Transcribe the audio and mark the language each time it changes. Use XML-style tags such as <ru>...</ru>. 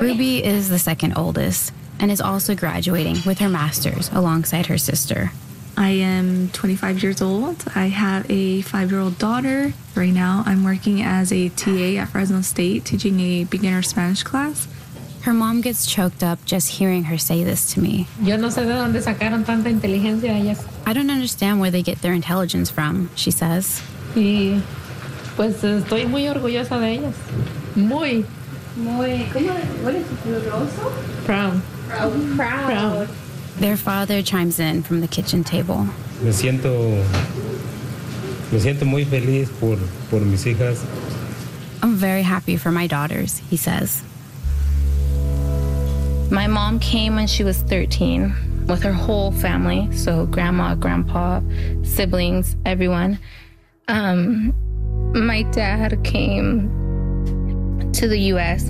<en>Ruby is the second oldest and is also graduating with her master's alongside her sister. I am 25 years old. I have a 5-year-old daughter. Right now, I'm working as a TA at Fresno State, teaching a beginner Spanish class. Her mom gets choked up just hearing her say this to me.</en> <es>Yo no sé de dónde sacaron tanta inteligencia.</es> <en>Yes. I don't understand where they get their intelligence from, she says.</en> <es>Sí. Pues estoy muy orgullosa de ellas. Muy. Muy. ¿Cómo?</es> <en>Proud. Their father chimes in from the kitchen table.</en> <es>Me siento muy feliz por mis hijas.</es> <en>I'm very happy for my daughters, he says. My mom came when she was 13 with her whole family, so grandma, grandpa, siblings, everyone. My dad came to the U.S.</en>